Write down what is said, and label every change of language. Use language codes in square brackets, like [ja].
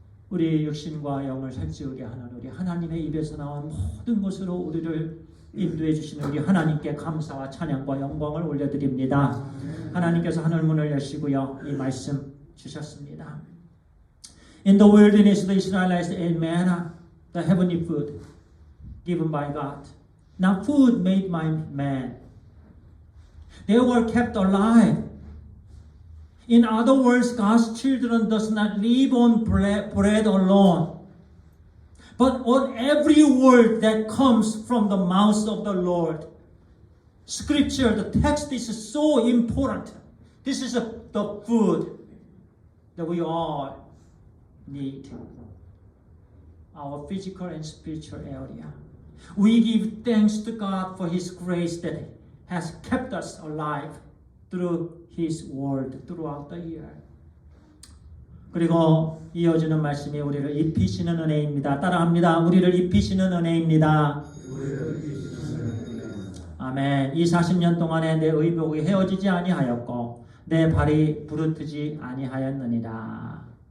[ko] 우리 육신과 영을 살찌우게 하는 우리 하나님의 입에서 나온 모든 것으로 우리를 인도해 주시는 우리 하나님께 감사와 찬양과 영광을 올려드립니다. 하나님께서 하늘 문을 여시고요, 이 말씀 주셨습니다. [en] In the wilderness, the Israelites ate manna, the heavenly food given by God. Not food made by man. They were kept alive. In other words, God's children does not live on bread alone, but on every word that comes from the mouth of the Lord. Scripture, the text is so important. This is the food that we all need. Our physical and spiritual area. We give thanks to God for His grace that has kept us alive through His word throughout the year. [ko] 그리고 이어지는 말씀이 우리를 입히시는 은혜입니다. 따라합니다. 우리를 입히시는 은혜입니다. 아멘. 이 40년 동안에 내 의복이 헤어지지 아니하였고 내 발이 부르트지 아니하였느니라.